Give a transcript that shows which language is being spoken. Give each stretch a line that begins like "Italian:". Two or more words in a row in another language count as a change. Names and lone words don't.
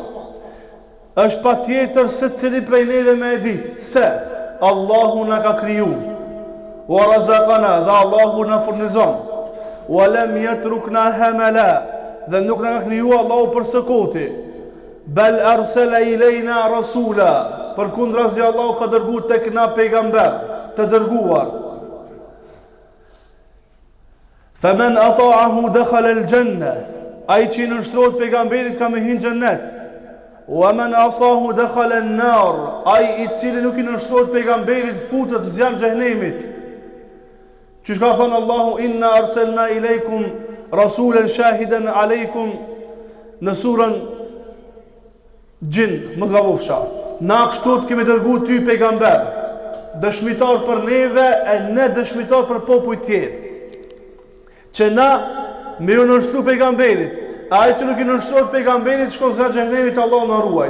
Albanian: Është patjetër se cili prej neve me e ditë se Allahu na ka kriju,
Arabic: ورزقنا,
Albanian: dhe Allahu na furnizon,
Arabic: ولم يتركنا هملا,
Albanian: dhe nuk na ka kriju Allahu për sëkoti,
Arabic: بل أرسل إلينا رسولا,
Albanian: për kundrazi Allahu ka dërgu tek na pejgamber të dërguar.
Arabic: فمن أطاعه دخل الجنة,
Albanian: ai që i nështrohet pejgamberit ka me hyrë në xhennet.
Arabic: ومن عصاه دخل النار,
Albanian: ai i cili nuk i nështrohet pejgamberit futet në zjarr xhenemit. Që ka thënë Allahu,
Arabic: إنا أرسلنا إليكم رسولا شاهدا عليكم,
Albanian: në surën gjin, mos gabofsha. Na kështu të kemi dërguar ty pejgamber, dëshmitar për neve e ne dëshmitar për popujt tjerë. Që na me ju nështru pejgamberit, ai që nuk i nështrohet pejgamberit shkon zë xhenemit, Allah na ruaj.